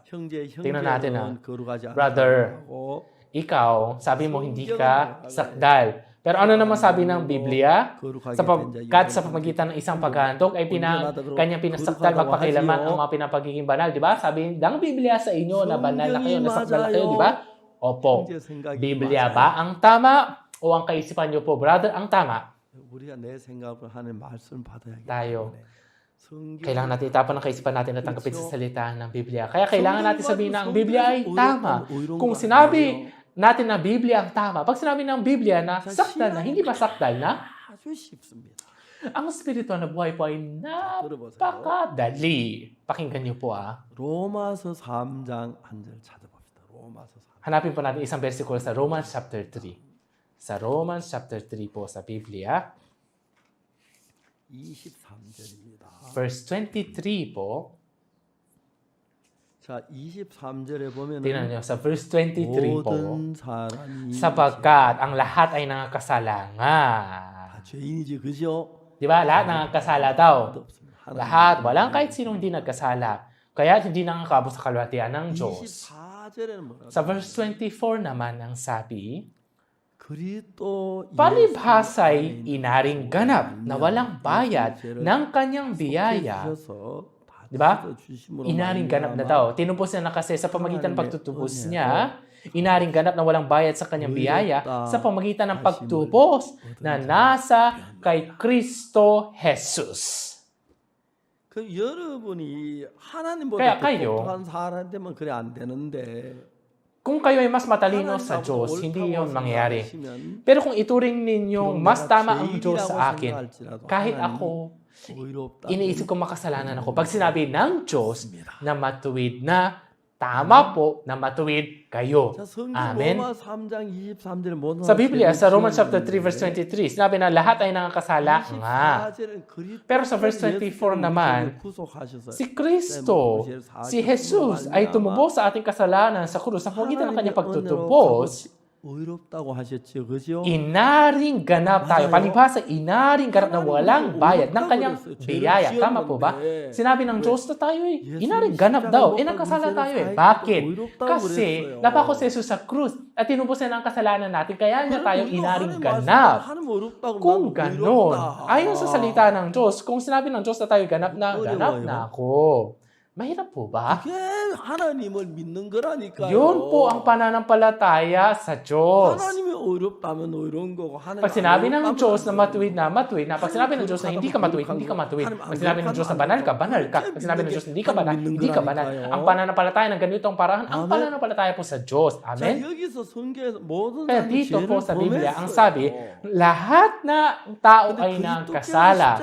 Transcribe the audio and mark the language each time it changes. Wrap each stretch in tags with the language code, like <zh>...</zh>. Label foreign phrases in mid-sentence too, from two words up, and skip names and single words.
<tl>Tingnan natin brother, ikaw, sabi mo hindi ka sakdal. Pero ano naman sabi ng Biblia? Sapagkat sa pamagitan ng isang paghahandog ay kanyang pinasakdal magpakailaman ang mga pinapagiging banal. Di ba? Sabi ng Biblia sa inyo na banal na kayo, nasakdal na kayo. Di ba? Opo.</tl> <ko>형제 생각이</ko> <tl>Biblia</tl> <ko>맞아요.</ko> <tl>ba ang tama o ang kaisipan niyo po, brother, ang tama?</tl> <ko>우리가 내 생각을 하는 말씀 받아야겠기</ko> <tl>Tayo.</tl> <ko>때문에 성경을</ko> <tl>Kailangan natin itapan ng kaisipan natin na tanggapin sa salita ng Biblia. Kaya kailangan natin sabihin na ang Biblia ay tama. Kung sinabi natin na Biblia ang tama, pag sinabi ng Biblia na sakdal na, hindi ba sakdal na?</tl> <ko>아주 쉽습니다.</ko> <tl>Ang espiritual na buhay po ay</tl> <ko>들어보세요.</ko> <tl>napakadali. Pakinggan niyo po</tl> <ko>로마서 3장 한 절 찾아봅시다. 로마서 3장.</ko> <tl>Hanapin po natin isang versikulo sa Romans chapter 3. Sa Romans chapter 3 po sa Biblia,</tl> <ko>23절입니다.</ko> <tl>verse 23 po.</tl> <ko>자, 23절에 보면은</ko> <tl>Tingnan niyo, sa verse 23 po.</tl> <ko>모든 사람이</ko> <tl>Sapagkat ang lahat ay nangakasalangan.</tl> <ko>다 죄인이지, 그죠?</ko> <tl>Di ba? Lahat nangakasala daw.</tl> <ko>없습니다. 하나님.</ko> <tl>Lahat. Walang kahit sinong hindi nagkasala. Kaya hindi nakakabot sa kalwatian ng Diyos.</tl> <ko>24절에는 뭐라고?</ko> <tl>Sa verse 24 naman ang sabi,</tl> <ko>그리스도</ko> <tl>palibhasa'y inaring ganap na walang bayad ng kanyang biyaya. Di ba? Inaring ganap na daw. Tinubos niya na kasi sa pamagitan ng pagtutubos niya, inaring ganap na walang bayad sa kanyang biyaya sa pamagitan ng pagtubos na nasa kay Kristo Jesus.</tl> <ko>그 여러분이 하나님보다</ko> <tl>Kaya</tl> <ko>더</ko> <tl>kayo,</tl> <ko>똑똑한 사람 되면 그래 안 되는데</ko> <tl>Kung kayo ay mas matalino sa Diyos, hindi yon mangyayari. Pero kung ituring ninyong mas tama ang Diyos sa akin, kahit ako, iniisip ko makasalanan ako. Pag sinabi ng Diyos na matuwid na, tama po na matuwid kayo. Amen. Sa Biblia, sa</tl> <en>Romans chapter 3 verse 23,</en> <tl>sinabi na lahat ay nakakasala nga. Pero sa verse 24 naman, si Kristo, si Jesus ay tumubos sa ating kasalanan sa krus sa pamagitan ng kanyang pagtutubos.</tl> <ko>의롭다고 하셨죠, 그죠?</ko> <tl>Inaring ganap tayo. Palibhasa, inaring ganap na walang bayad ng kanyang biyaya. Tama po ba? Sinabi ng Diyos na tayo inaring ganap daw. Nagkasala tayo Bakit? Kasi napako si Jesus sa krus at tinubos niya ng kasalanan natin. Kaya niya tayo inaring ganap. Kung ganon, ayon sa salita ng Diyos, kung sinabi ng Diyos na tayo ganap na ako. Mahirap po ba?</tl> <ko>그게 하나님을 믿는 거라니까요.</ko> <tl>Yun po ang pananampalataya sa Diyos.</tl> <ko>하나님이 어렵다면 어려운 거고 하나님</ko> <tl>Pag sinabi ng Diyos na matuwid na. Pag sinabi ng Diyos na hindi ka matuwid. Pag sinabi ng Diyos na banal ka. Pag sinabi ng Diyos na hindi ka banal. Ang pananampalataya ng ganitong paraan, ang pananampalataya po sa Diyos. Amen? Kaya dito po sa Biblia, ang sabi, lahat na tao ay nagkasala.</tl>